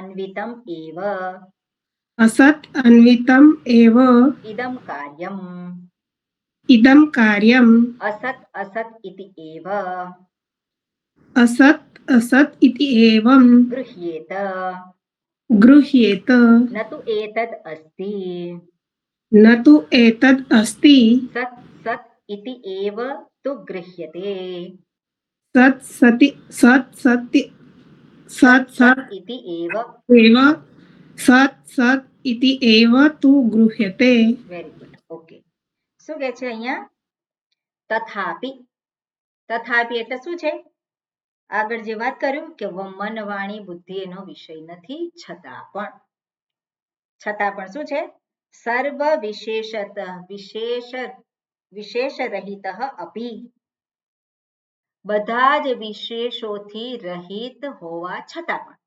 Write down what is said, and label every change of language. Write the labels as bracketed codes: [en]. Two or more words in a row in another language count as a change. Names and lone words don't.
[sa] अन्वितम् एव इदं कार्यम् असत् असत् इति एवं गृह्येत न तु एतद् अस्ति सत् इति एव तु गृह्यते सत् इति एव तु गृह्यते. [en] very good. [gu] ઓકે, શું કહે છે અહીંયા? તથાપિ એટલે શું છે? આગળ જે વાત કર્યું કે મન વાણી બુદ્ધિ એનો વિષય નથી, છતાં પણ શું છે? [sa] सर्व विशेष रहित अपि, [gu] બધા જ વિશેષોથી રહિત હોવા છતાં પણ.